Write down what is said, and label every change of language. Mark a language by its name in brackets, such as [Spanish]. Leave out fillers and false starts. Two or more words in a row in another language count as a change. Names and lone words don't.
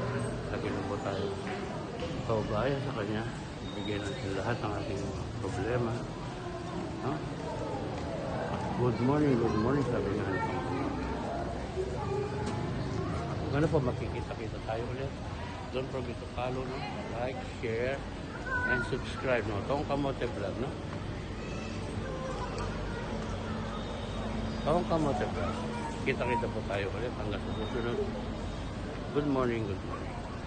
[Filipino] Lagi na po tayo paubaya sa Kanya, bigyan natin lahat ng ating problema, no? [English] Good morning, [Filipino] sabi nga itong kamote. Ano po, makikita-kita tayo ulit. [English] Don't forget to follow, no? Like, share, and subscribe, no? [Filipino] Tong Kamote Vlog, no? Tong Kamote Vlog. Kita-kita po tayo ulit hanggang sa susunod. [English] Good morning.